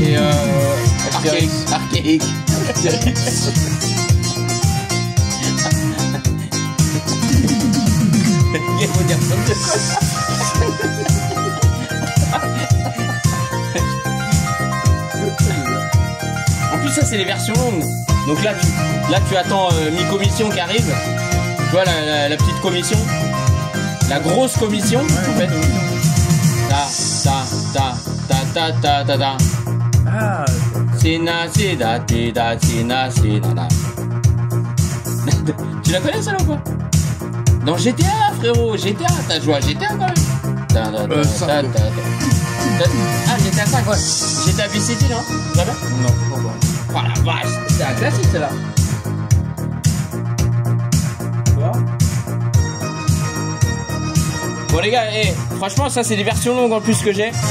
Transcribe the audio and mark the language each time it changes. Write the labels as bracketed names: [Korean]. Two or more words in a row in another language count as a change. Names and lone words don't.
[French] et archaïque. Il faut dire ça. En plus, ça, c'est les versions longues. Donc là, tu attends mi-commission qui arrive. Tu vois, la petite commission. La grosse commission, en fait. Ta. Ah, [Estonian] Sina, seda, teda, sina, seda. [French] Tu la connais, celle-là, ou quoi? Dans GTA, frérot, GTA, t'as joué à GTA, quand même. cinq. Ah, GTA 5, ouais. GTA Vice City, non? Jamais? non, pas. Oh la vache, c'est un classique, celle-là. Bon les gars, franchement ça c'est des versions longues en plus que j'ai.